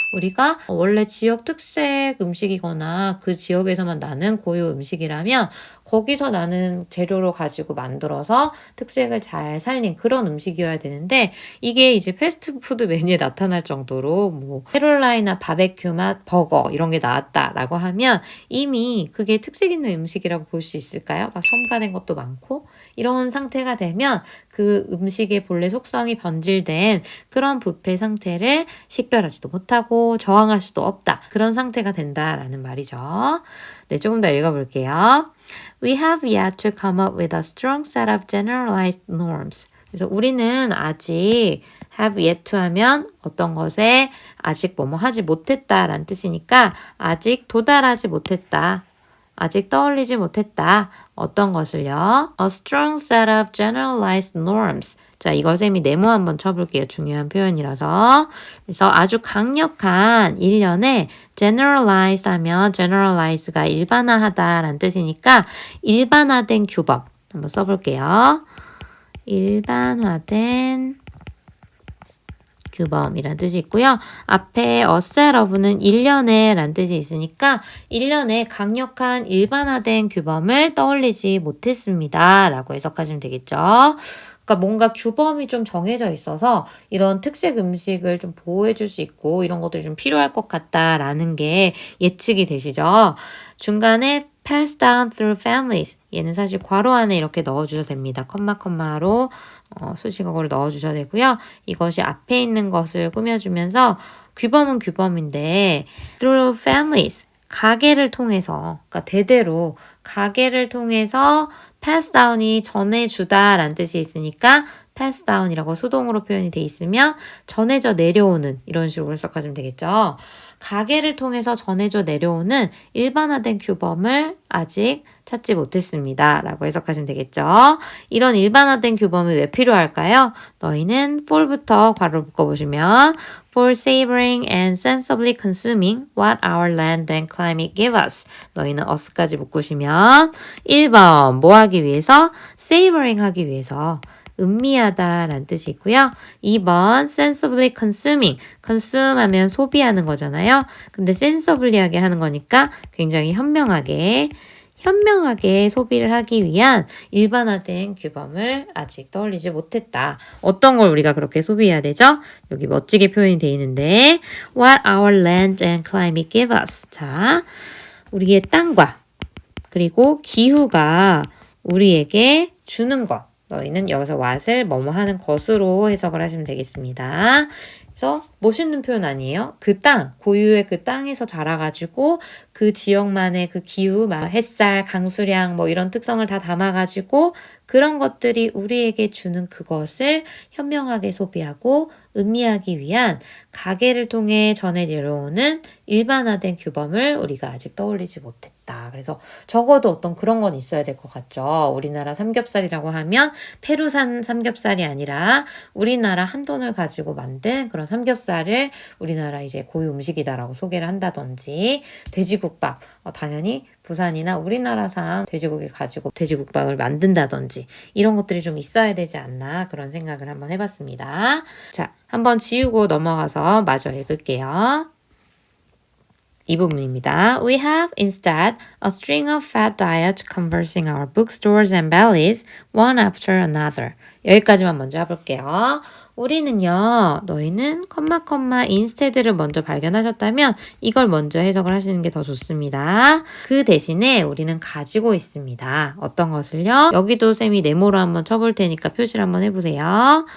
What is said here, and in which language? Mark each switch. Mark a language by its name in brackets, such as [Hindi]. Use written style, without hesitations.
[Korean] 우리가 원래 지역 특색 음식이거나 그 지역에서만 나는 고유 음식이라면 거기서 나는 재료로 가지고 만들어서 특색을 잘 살린 그런 음식이어야 되는데 이게 이제 패스트푸드 메뉴에 나타날 정도로 뭐 캐롤라이나 바베큐 맛 버거 이런 게 나왔다라고 하면 이미 그게 특색 있는 음식이라고 볼 수 있을까요? 막 첨가된 것도 많고 이런 상태가 되면 그 음식의 본래 속성이 변질된 그런 부패 상태를 식별하지도 못하고 저항할 수도 없다. 그런 상태가 된다라는 말이죠. 네, 조금 더 읽어볼게요. [English] We have yet to come up with a strong set of generalized norms. [Korean] 그래서 우리는 아직 [English] have yet to [Korean] 하면 어떤 것에 아직 뭐뭐 하지 못했다라는 뜻이니까 아직 도달하지 못했다. 아직 떠올리지 못했다. 어떤 것을요? [English] A strong set of generalized norms. [Korean] 자, 이거 쌤이 네모 한번 쳐볼게요. 중요한 표현이라서. 그래서 아주 강력한 일련의 generalize 하면 generalize가 일반화하다라는 뜻이니까 일반화된 규범 한번 써볼게요. 일반화된 규범이란 뜻이 있고요. 앞에 [English] a set of [Korean] 는 일련의 란 뜻이 있으니까 일련의 강력한 일반화된 규범을 떠올리지 못했습니다. 라고 해석하시면 되겠죠. 그러니까 뭔가 규범이 좀 정해져 있어서 이런 특색 음식을 좀 보호해 줄 수 있고 이런 것들이 좀 필요할 것 같다라는 게 예측이 되시죠. 중간에 [English] pass down through families. [Korean] 얘는 사실 괄호 안에 이렇게 넣어주셔도 됩니다. 컴마로 수식어를 넣어주셔야 되고요. 이것이 앞에 있는 것을 꾸며주면서 규범은 규범인데 [English] through families. [Korean] 가계를 통해서, 그러니까 대대로 가계를 통해서 [English] pass down [Korean] 이 전해주다라는 뜻이 있으니까 pass down이라고 수동으로 표현이 돼 있으면 전해져 내려오는 이런 식으로 해석하시면 되겠죠. 가계를 통해서 전해져 내려오는 일반화된 규범을 아직 찾지 못했습니다. 라고 해석하시면 되겠죠. 이런 일반화된 규범이 왜 필요할까요? 너희는 for부터 괄호를 묶어보시면 [English] for savoring and sensibly consuming what our land and climate give us. [Korean] 너희는 us까지 묶으시면 1번 뭐 하기 위해서? savoring 하기 위해서. 음미하다 라는 뜻이 있고요. 2번 [English] sensibly consuming. [Korean] consume 하면 소비하는 거잖아요. 근데 sensibly하게 하는 거니까 굉장히 현명하게 소비를 하기 위한 일반화된 규범을 아직 떠올리지 못했다. 어떤 걸 우리가 그렇게 소비해야 되죠? [English] 여기 멋지게 표현이 되어 있는데 what our land and climate give us. [Korean] 자, 우리의 땅과 그리고 기후가 우리에게 주는 것. 너희는 여기서 what을 뭐뭐 하는 것으로 해석을 하시면 되겠습니다. 그래서 멋있는 표현 아니에요? 그 땅, 고유의 그 땅에서 자라가지고 그 지역만의 그 기후, 막 햇살, 강수량 뭐 이런 특성을 다 담아가지고 그런 것들이 우리에게 주는 그것을 현명하게 소비하고 음미하기 위한 가계를 통해 전해 내려오는 일반화된 규범을 우리가 아직 떠올리지 못했다. 그래서 적어도 어떤 그런 건 있어야 될 것 같죠. 우리나라 삼겹살이라고 하면 페루산 삼겹살이 아니라 우리나라 한돈을 가지고 만든 그런 삼겹살을 우리나라 이제 고유 음식이다라고 소개를 한다든지 돼지국밥, 당연히 부산이나 우리나라산 돼지고기 가지고 돼지국밥을 만든다든지 이런 것들이 좀 있어야 되지 않나 그런 생각을 한번 해봤습니다. 자, 한번 지우고 넘어가서 마저 읽을게요. 이 부분입니다. [English] We have instead a string of fad diets conversing our bookstores and bellies one after another. [Korean] 여기까지만 먼저 해볼게요. 우리는요, 너희는 instead를 먼저 발견하셨다면 이걸 먼저 해석을 하시는 게 더 좋습니다. 그 대신에 우리는 가지고 있습니다. 어떤 것을요? 여기도 쌤이 네모로 한번 쳐볼 테니까 표시를 한번 해보세요.